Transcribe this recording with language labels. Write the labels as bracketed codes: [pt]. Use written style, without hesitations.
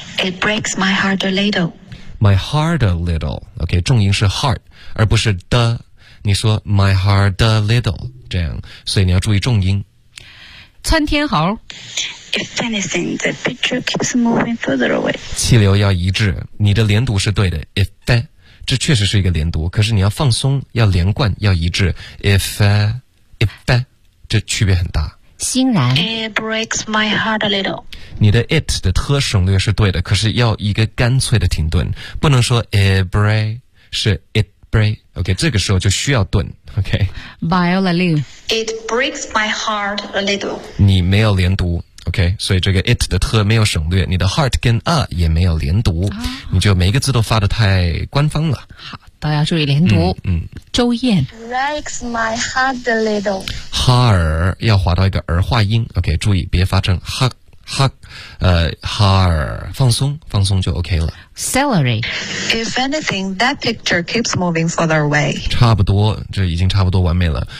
[en] It breaks my heart a little My heart a little [zh] OK 重音是 heart 而不是 the 你说 [en] my heart a little [zh] 这样所以你要注意重音窜天猴 [en] If anything, the picture keeps moving further away. [zh] 气流要一致，你的连读是对的。If, 这确实是一个连读，可是你要放松，要连贯，要一致。 If, if, 这区别很大。欣然。 [en] It breaks my heart a little. [zh] 你的 it 的特省略是对的，可是要一个干脆的停顿，不能说 it break, 是 it break. OK, 这个时候就需要顿。 [en] OK. Viola Liu. It breaks my heart a little. [zh] 你没有连读。OK, 所以这个 it 的特没有省略，你的 heart 跟 a 也没有连读，你就每一个字都发得太官方了。好，都要注意连读。周燕 [en] breaks my heart a little. [zh] 哈尔要滑到一个儿化音 ，OK, 注意别发成哈哈，哈尔，放松，放松就 OK 了。 [en] Celery, if anything, that picture keeps moving further away. [zh] 差不多，这已经差不多完美了。